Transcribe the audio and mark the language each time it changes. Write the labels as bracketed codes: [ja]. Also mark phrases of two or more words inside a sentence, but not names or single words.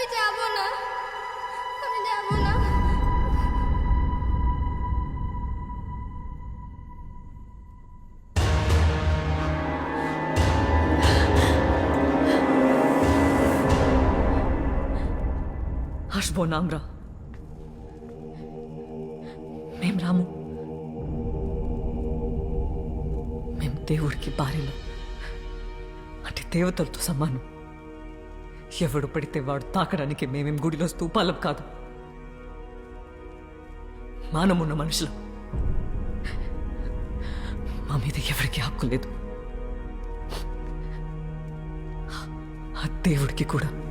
[bn] যাব না, আমি যাব না। আসবো না আমরা, [te] మేం రాము. మేము దేవుడికి భార్యలు, అంటే దేవతలతో సమానం. ఎవడు పడితే వాడు తాకడానికి మేమేం గుడిలో స్తూపాలం కాదు, మానమున్న మనుషులం. మా మీద ఎవరికి హక్కు లేదు, ఆ దేవుడికి కూడా.